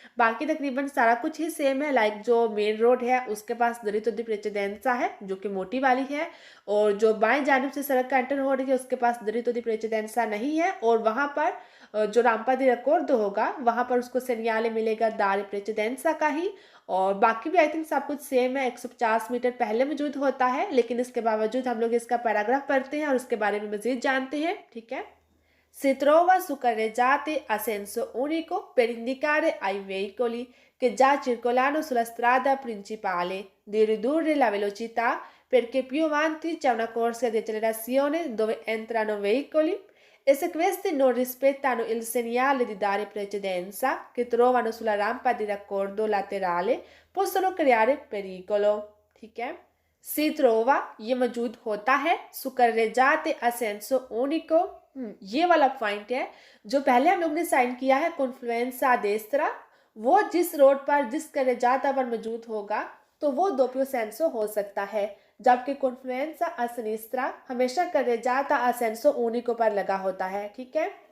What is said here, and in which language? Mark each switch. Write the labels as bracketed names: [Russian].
[Hindi] बाकी तकरीबन सारा कुछ ही सेम है, लाइक जो मेन रोड है उसके पास दिरित्तो दी प्रेसिडेंसा है जो कि मोटी वाली है, और जो बाएं जानिब से सड़क का एंटर हो रही है उसके पास दिरित्तो दी प्रेसिडेंसा नहीं है, और वहाँ पर जो रामपा दी रकोर्दो होगा वहाँ पर उसको सेनियाले मिलेगा दारे प्रेसिडेंसा का ही। और बाकी भी आई थिंक सब कुछ सेम है, 150 मीटर पहले मौजूद होता है, लेकिन इसके बावजूद हम लोग इसका पैराग्राफ पढ़ते हैं और उसके बारे में मजीद जानते हैं, ठीक है। [Italian] Si trova su carreggiate a senso unico per indicare ai veicoli che già circolano sulla strada principale di ridurre la velocità perché più avanti c'è una corsia di accelerazione dove entrano veicoli e se questi non rispettano il segnale di dare precedenza che trovano sulla rampa di raccordo laterale possono creare pericolo, [Hindi] ठीक है। [Italian] Si trova [Hindi] ये मौजूद होता है, [Italian] su carreggiate a senso unico [Hindi] ये वाला point है जो पहले हम लोग ने साइन किया है कॉन्फ्लुएंसा डेस्त्रा, वो जिस रोड पर जिस carreggiata पर मौजूद होगा तो वो दोप्यो सेंसो हो सकता है, जबकि कॉन्फ्लुएंसा आ सिनिस्ट्रा हमेशा [Italian] carreggiata a senso unico [Hindi] पर लगा होता है, ठीक है।